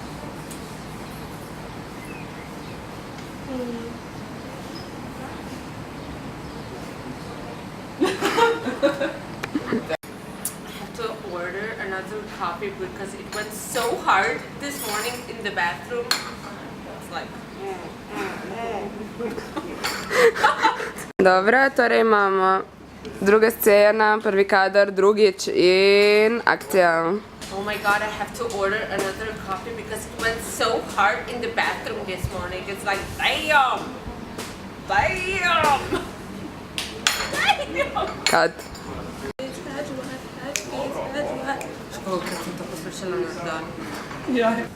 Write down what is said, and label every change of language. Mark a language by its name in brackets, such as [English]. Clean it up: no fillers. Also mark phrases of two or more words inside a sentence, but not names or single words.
[English] To order another coffee because it went so hard this morning in the bathroom. It's like [Slovenian] Dobro, torej imamo druga scena, prvi kader, drugič in akcija. [English] oh my god, I have to order another coffee because it went so hard in the bathroom this morning. It's like damn! Damn! Damn! Cut. Yeah.